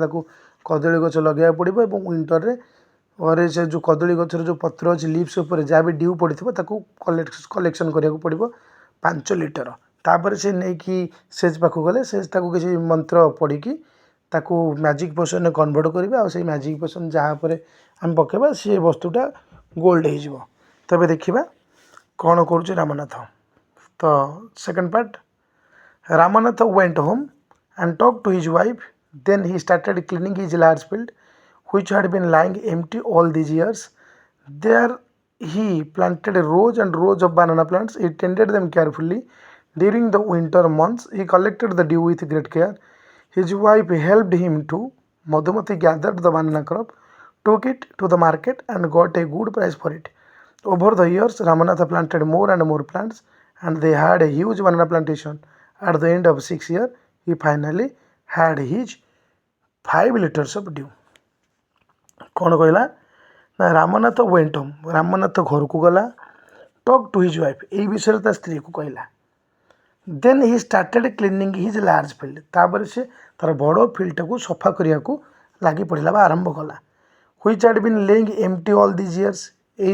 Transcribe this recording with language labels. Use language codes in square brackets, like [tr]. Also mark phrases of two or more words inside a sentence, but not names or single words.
[or] ତାକୁ କଦଳୀ ଗଛ ଲଗାଇବାକୁ ପଡ଼ିବ ଏବଂ ୱିଣ୍ଟରରେ ଘରେ ସେ ଯେଉଁ କଦଳୀ ଗଛର ଯେଉଁ ପତ୍ର ଅଛି ଲିଭ୍ସ ଉପରେ ଯାହା ବି ଡ୍ୟୁ ପଡ଼ିଥିବ ତାକୁ କଲେକ୍ସନ୍ କରିବାକୁ ପଡ଼ିବ 5 ଲିଟର ତାପରେ ସେ ନେଇକି ସେଜ୍ ପାଖକୁ ଗଲେ ସେଜ୍ ତାକୁ କିଛି ମନ୍ତ୍ର ପଢ଼ିକି ତାକୁ [en] magic potionରେ [or] କନଭର୍ଟ କରିବେ ଆଉ ସେଇ [en] magic potion [or] ଯାହା ଉପରେ ଆମେ ପକାଇବା ସେ ବସ୍ତୁଟା ଗୋଲ୍ଡ ହେଇଯିବ ତେବେ ଦେଖିବା କ'ଣ କରୁଛି ରାମନାଥ ତ [en] second part Ramnath went home and talked to his wife. Then he started cleaning his large field, which had been lying empty all these years. There he planted rows and rows of banana plants. He tended them carefully. During the winter months, he collected the dew with great care. His wife helped him too. Madhumati gathered the banana crop, took it to the market, and got a good price for it. Over the years, Ramanatha planted more and more plants, and they had a huge banana plantation. At the end of 6 years, he finally had his 5 liters of dew. [or] କ'ଣ କହିଲା ନା [en] Ramnath went home [or] ରାମନାଥ ଘରକୁ ଗଲା [en] talk to his wife [or] ଏଇ ବିଷୟରେ ତା ସ୍ତ୍ରୀକୁ କହିଲା [en] then he started cleaning his large field ତାପରେ [or] ସେ ତା'ର ବଡ଼ ଫିଲ୍ଡଟାକୁ ସଫା କରିବାକୁ ଲାଗି ପଡ଼ିଲା ବା ଆରମ୍ଭ କଲା [en] which had been lying empty all these years [or] ଏଇ